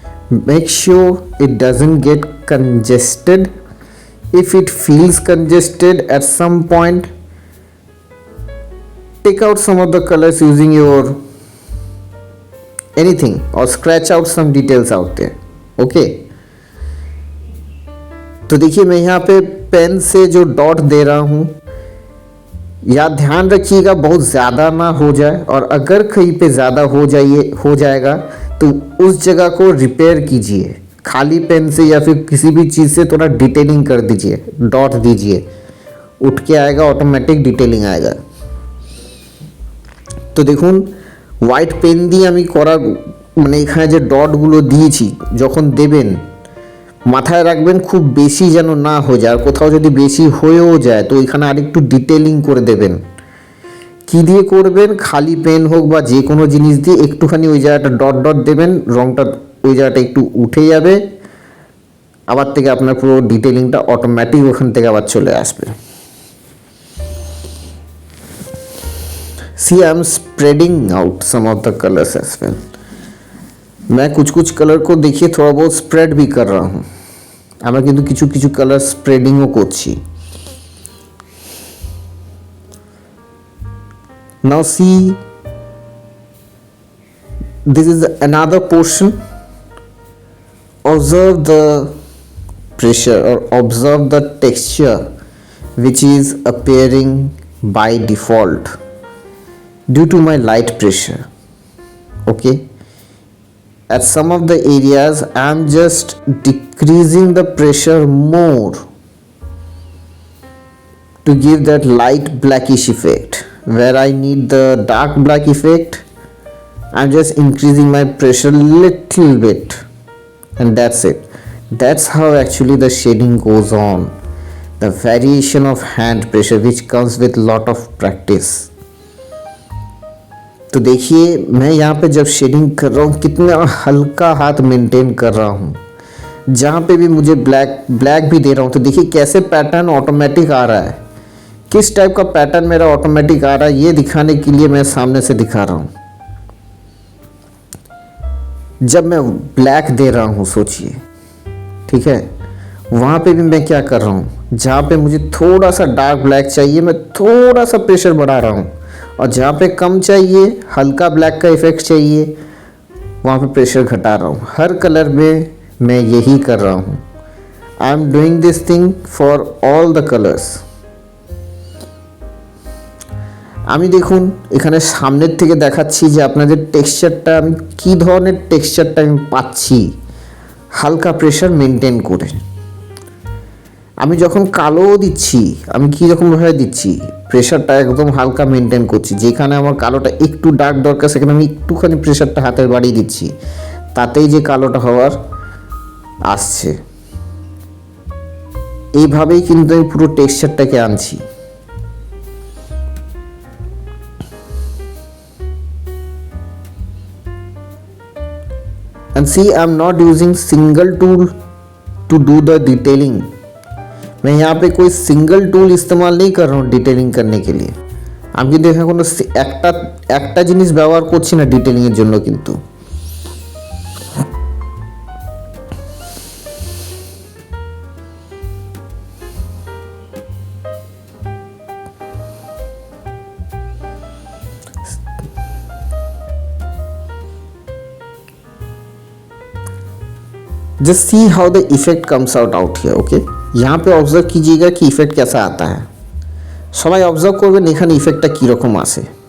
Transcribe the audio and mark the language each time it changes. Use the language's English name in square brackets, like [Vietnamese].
[English] Make sure it doesn't get congested. If it feels congested at some point, take out some of the colors using your anything or scratch out some details out there. [Hindi] Okay, तो देखिए मैं यहाँ पे pen से जो dot दे रहा हूँ, या ध्यान रखिएगा बहुत ज़्यादा ना हो जाए, और अगर कहीं पे ज़्यादा हो जाएगा तो उस जगह को रिपेयर कीजिए। खाली पेन से या फिर किसी भी चीज़ से थोड़ा डिटेलिंग कर दीजिए, डॉट दीजिए, उठ के आएगा ऑटोमेटिक डिटेलिंग आएगा। [Bangla] তো দেখুন হোয়াইট পেন দিয়ে আমি করা মানে এখানে যে ডটগুলো দিয়েছি যখন দেবেন মাথায় রাখবেন খুব বেশি যেন না হয়ে যায়। আর কোথাও যদি বেশি হয়েও যায় তো এখানে আরেকটু ডিটেলিং করে দেবেন। কি দিয়ে করবেন? খালি পেন হোক বা যে কোনো জিনিস দিয়ে একটুখানি ওই জায়গাটা ডট ডট দেবেন, রঙটা ওই জায়গাটা একটু উঠে যাবে, আবার থেকে আপনার পুরো ডিটেলিংটা অটোমেটিক ওখান থেকে আবার চলে আসবে। [English] See, I'm spreading out some of the colors as well. [Hindi] मैं कुछ कुछ कलर को देखिए थोड़ा बहुत स्प्रेड भी कर रहा हूँ। [Bangla] আমরা কিন্তু কিছু কিছু কালার স্প্রেডিংও করছি। [English] Now see, this is another portion. Observe the pressure or observe the texture which is appearing by default due to my light pressure. Okay, at some of the areas I am just decreasing the pressure more to give that light blackish effect. Where I need the dark black effect, I am just increasing my pressure little bit, and that's it. That's how actually the shading goes on. The variation of hand pressure which comes with lot of practice. [Hindi] तो देखिए मैं यहाँ पे जब shading कर रहा हूँ कितना हल्का हाथ मेंटेन कर रहा हूँ, जहाँ पे भी मुझे ब्लैक भी दे रहा हूँ तो देखिए कैसे पैटर्न ऑटोमेटिक आ रहा है, किस टाइप का पैटर्न मेरा ऑटोमेटिक आ रहा है ये दिखाने के लिए मैं सामने से दिखा रहा हूँ। जब मैं ब्लैक दे रहा हूँ सोचिए, ठीक है, वहाँ पे भी मैं क्या कर रहा हूँ, जहाँ पे मुझे थोड़ा सा डार्क ब्लैक चाहिए मैं थोड़ा सा प्रेशर बढ़ा रहा हूँ, और जहाँ पे कम चाहिए हल्का ब्लैक का इफेक्ट चाहिए वहाँ पे प्रेशर घटा रहा हूँ। हर कलर में मैं यही कर रहा हूँ। [English] I am doing this thing for all the colours. [Bangla] আমি দেখুন এখানে সামনের থেকে দেখাচ্ছি যে আপনাদের টেক্সচারটা আমি কী ধরনের টেক্সচারটা আমি পাচ্ছি হালকা প্রেশার মেনটেন করে। আমি যখন কালো দিচ্ছি আমি কীরকমভাবে দিচ্ছি, প্রেশারটা একদম হালকা মেনটেন করছি, যেখানে আমার কালোটা একটু ডার্ক দরকার সেখানে আমি একটুখানি প্রেশারটা হাতের বাড়িয়ে দিচ্ছি, তাতেই যে কালোটা হওয়ার আসছে। এইভাবেই কিন্তু আমি পুরো টেক্সচারটাকে আনছি। [English] And see, I'm not using single tool to do the detailing। [Hindi] मैं यहाँ पे कोई सिंगल टूल इस्तेमाल नहीं कर रहा हूँ डिटेलिंग करने के लिए। [Bangla] আমি কিন্তু এখানে কোনো একটা জিনিস ব্যবহার করছি না ডিটেলিংয়ের জন্য। কিন্তু [English] Just see how the effect comes out here. [Hindi] Okay, यहाँ पे ऑब्जर्व कीजिएगा कि इफेक्ट कैसा आता है। [Bangla] সবাই অবজার্ভ করবেন এখানে ইফেক্টটা কীরকম আসে।